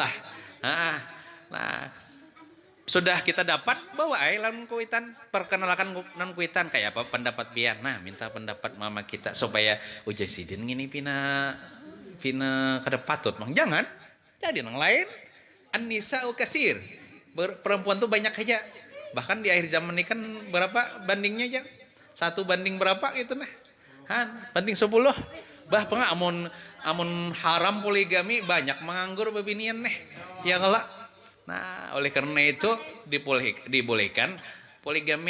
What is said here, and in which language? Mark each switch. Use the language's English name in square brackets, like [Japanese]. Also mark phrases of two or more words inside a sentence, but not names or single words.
[Banjar] Nah, sudah kita dapat bawa lawan kuitan, perkenalkan nan kuitan kayak apa pendapat biar. Nah, minta pendapat mama kita supaya ujai sidin gini pina kada patut mang. Jangan jadi nang lain. [Arabic] النساء كثير, [Banjar] perempuan tuh banyak aja. Bahkan di akhir zaman ini kan berapa bandingnya aja? 1 banding berapa gitu banding 10. Bah amun haram poligami banyak menganggur bebinian ya kalau. [Indonesian] Nah, oleh karena itu dibolehkan poligami.